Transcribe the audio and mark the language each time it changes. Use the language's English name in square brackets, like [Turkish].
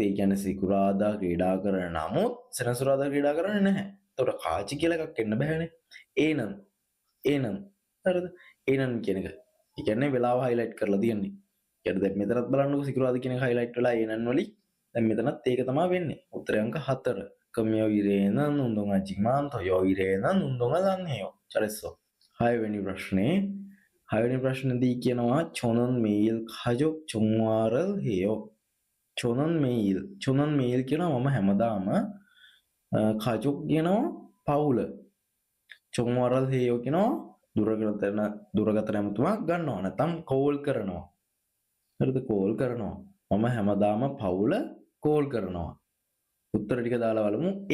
[Sinhala] ඒ කියන්නේ සිකුරාදා ක්‍රීඩා කරන නමුත් සෙනසුරාදා ක්‍රීඩා කරන්නේ නැහැ. එතකොට කාචි කියලා එකක් එන්න බෑනේ. ඒනම් හරිද? ඒනම් කියන එක. ඒ කියන්නේ වෙලාව highlight කරලා තියෙන්නේ. කියන්නේ දැන් මෙතනත් බලන්නකො සිකුරාදා කියන එක highlight වෙලා ඒනම් වලින් දැන් මෙතනත් ඒක තමයි වෙන්නේ. උත්තරේ අංක 4. [Korean] 금요일에는 운동하지만 토요일에는 운동을 안 해요. 잘했어. [Sinhala] 6වෙනි ප්‍රශ්නේදී කියනවා [Korean] 저는 매일 가족 전화를 해요. 저는 매일 [Sinhala] කියනවා මම හැමදාම [Korean] 가족 [Sinhala] කියනවා පවුල. [Korean] 전화를 해요 [Sinhala] කියනවා දුරකථන ඇමතුමක් ගන්නවා නැත්නම් කෝල් කරනවා. හරිද? කෝල් කරනවා. මම හැමදාම පවුල කෝල් කරනවා. උත්තර ටික දාලා බලමු.